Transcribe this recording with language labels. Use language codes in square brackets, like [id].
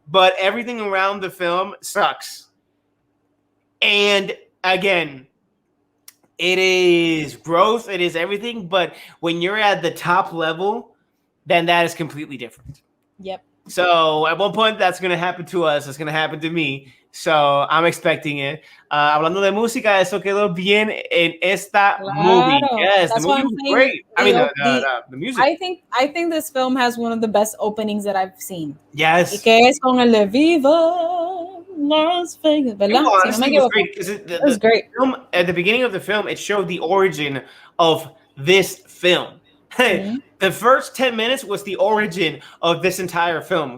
[en] But everything around the film sucks. And again, it is growth. It is everything. But when you're at the top level, then that is completely different. Yep. So at one point, that's going to happen to us. It's going to happen to me. So I'm expecting it. [es] Hablando de música, eso quedó bien en esta movie. [en] Yes, that's the movie was great. I mean, the music. I think this film has one of the best openings that I've seen. Yes. [es] Y que es con el de Viva Las Vegas, ¿verdad? [en] Honestly, it was great. Film, at the beginning of the film, it showed the origin of this film. Mm-hmm. The first 10 minutes was the origin of this entire film.